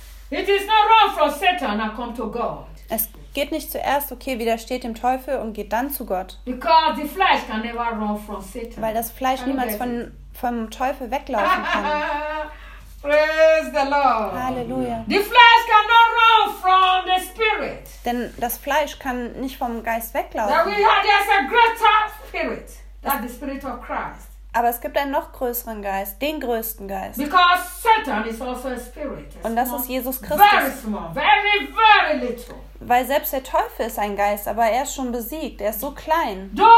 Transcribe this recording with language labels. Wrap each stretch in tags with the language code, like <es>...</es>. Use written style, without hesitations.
<en>It is not run from Satan and come to God.</en> <de>Es geht nicht zuerst, okay, widersteht dem Teufel und geht dann zu Gott.</de> <en>Because the flesh can never run from Satan.</en> <de>Weil das Fleisch niemals vom Teufel weglaufen kann.</de> <en>Praise the Lord.</en> <de>Halleluja.</de> <en>The flesh cannot run from the spirit.</en> <de>Denn das Fleisch kann nicht vom Geist weglaufen.</de> <en>We have, there's a greater spirit than the spirit of Christ.</en> <de>Aber es gibt einen noch größeren Geist, den größten Geist.</de> <en>Because Satan is also a spirit.</en> <de>Und das ist Jesus Christus.</de> <en>Very small, very, very little.</en> <de>Weil selbst der Teufel ist ein Geist, aber er ist schon besiegt. Er ist so klein.</de>